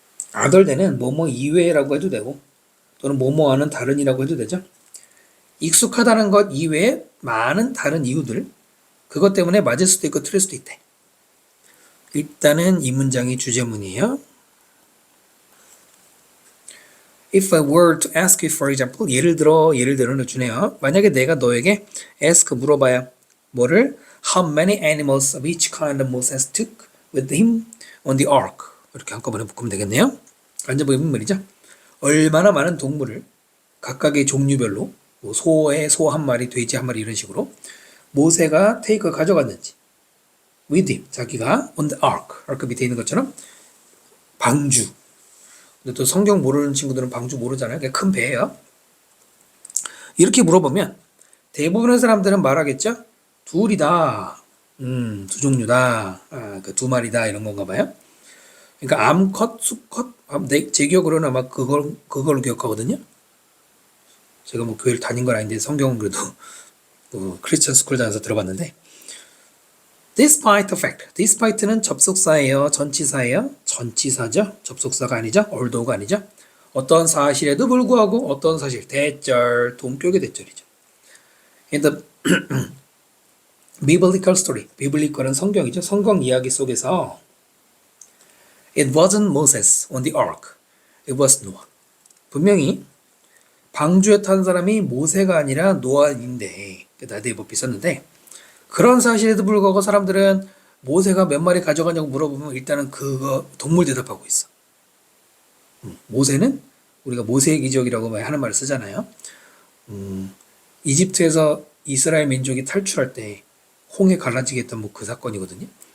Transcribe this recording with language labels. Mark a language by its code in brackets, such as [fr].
[en] Other than [ko] 은 뭐뭐 이외라고 해도 되고 또는 뭐뭐와는 다른이라고 해도 되죠. 익숙하다는 것 이외에 많은 다른 이유들 그것 때문에 맞을 수도 있고 틀릴 수도 있대. 일단은 이 문장이 주제문이에요. [en] If I were to ask you, for example, [ko] 예를 들어는 주네요. 만약에 내가 너에게 [en] ask [ko] 물어봐야 뭐를 [en] How many animals of each kind Moses took with him on the ark? [ko] 이렇게 한꺼번에 묶으면 되겠네요. 완전 보이는 말이죠. 얼마나 많은 동물을 각각의 종류별로 뭐 소에 소 한 마리, 돼지 한 마리 이런 식으로 모세가 테이크 가져갔는지 [en] with him, [ko] 자기가 [en] on the ark [ko] 밑에 있는 것처럼 방주. 근데 또 성경 모르는 친구들은 방주 모르잖아요. 그냥 큰 배예요. 이렇게 물어보면 대부분의 사람들은 말하겠죠. 둘이다. 두 종류다. 그 두 마리다 이런 건가 봐요. 그러니까 암컷, 수컷. 제 기억으로는 아마 그걸로 기억하거든요. 제가 뭐 교회를 다닌 건 아닌데 성경은 그래도 크리스천 스쿨 다녀서 들어봤는데 [en] Despite the fact. [ko] Despite는 접속사예요. 전치사예요. 전치사죠. 접속사가 아니죠. although가 아니죠. 어떤 사실에도 불구하고 어떤 사실. 대절. 동격의 대절이죠. [en] In the biblical story. [ko] biblical은 성경이죠. 성경 이야기 속에서 [en] It wasn't Moses on the ark. It was Noah. [ko] 분명히 방주에 탄 사람이 모세가 아니라 노아인데 나대법이 썼는데 그런 사실에도 불구하고 사람들은 모세가 몇 마리 가져가냐고 물어보면 일단은 그거 동물 대답하고 있어. 모세는 우리가 모세의 기적이라고 하는 말을 쓰잖아요. 이집트에서 이스라엘 민족이 탈출할 때 홍해 갈라지게 했던 뭐 그 사건이거든요.